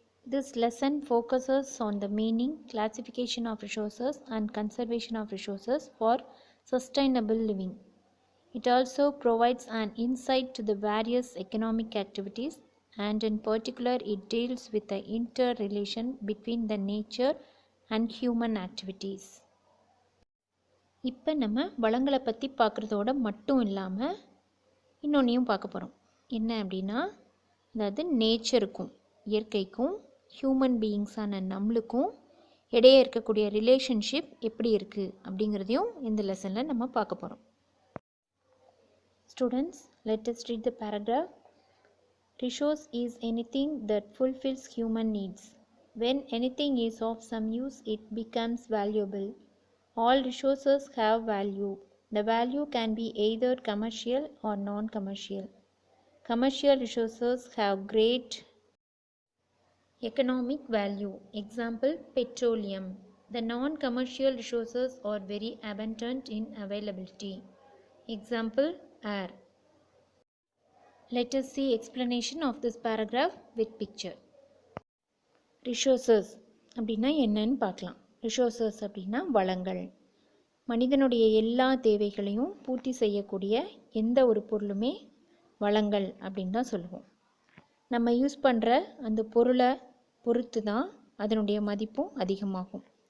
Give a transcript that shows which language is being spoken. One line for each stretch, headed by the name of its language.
English: This lesson focuses on the meaning, classification of resources and conservation of resources for sustainable living. It also provides an insight to the various economic activities, and in particular it deals with the interrelation between the nature and human activities.
Tamil: இப்போ நம்ம வளங்களை பற்றி பார்க்குறதோட மட்டும் இல்லாமல் இன்னொன்றையும் பார்க்க போகிறோம். என்ன அப்படின்னா, அதாவது நேச்சருக்கும் இயற்கைக்கும் ஹியூமன் பீயிங்ஸான நம்மளுக்கும் இடையே இருக்கக்கூடிய ரிலேஷன்ஷிப் எப்படி இருக்குது அப்படிங்கிறதையும் இந்த லெசனில் நம்ம பார்க்க போகிறோம்.
English: Students, let us read the paragraph. Resource is anything that fulfills human needs. When anything is of some use, it becomes valuable. All resources have value. The value can be either commercial or non-commercial. Commercial resources have great economic value. Example, petroleum. The non-commercial resources are very abundant in availability. Example, air. Let us see explanation of this paragraph with picture.
Tamil: Resources அப்படின்னா என்னன்னு பார்க்கலாம். Resources அப்படின்னா வளங்கள். மனிதனுடைய எல்லா தேவைகளையும் பூர்த்தி செய்யக்கூடிய எந்த ஒரு பொருளுமே வளங்கள் அப்படின்னு தான் சொல்லுவோம். நம்ம யூஸ் பண்ணுற அந்த பொருளை பொறுத்து தான் அதனுடைய மதிப்பும் அதிகமாகும்.